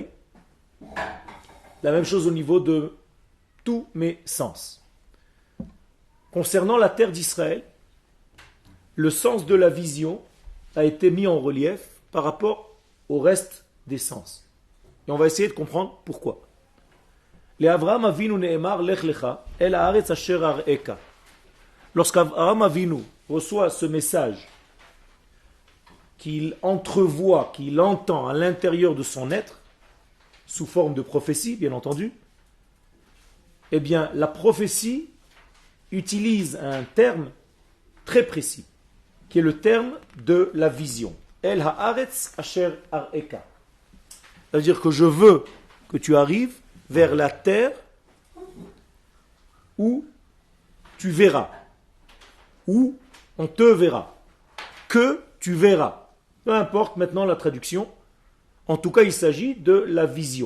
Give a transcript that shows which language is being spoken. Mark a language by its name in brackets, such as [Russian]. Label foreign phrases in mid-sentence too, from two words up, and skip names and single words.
[French] La même chose au niveau de tous mes sens. Concernant la terre d'Israël, le sens de la vision a été mis en relief par rapport au reste des sens. Et on va essayer de comprendre pourquoi. [Hebrew] לאברהם אבינו נאמר לך לך אל הארץ אשר אראך. [French] Lorsqu'Avraham Avinu reçoit ce message qu'il entrevoit, qu'il entend à l'intérieur de son être, sous forme de prophétie, bien entendu, eh bien, la prophétie utilise un terme très précis, qui est le terme de la vision. [Hebrew] אל הארץ אשר אראך. [French] C'est-à-dire que je veux que tu arrives vers la terre où tu verras, où on te verra, que tu verras. Peu importe maintenant la traduction, en tout cas il s'agit de la vision.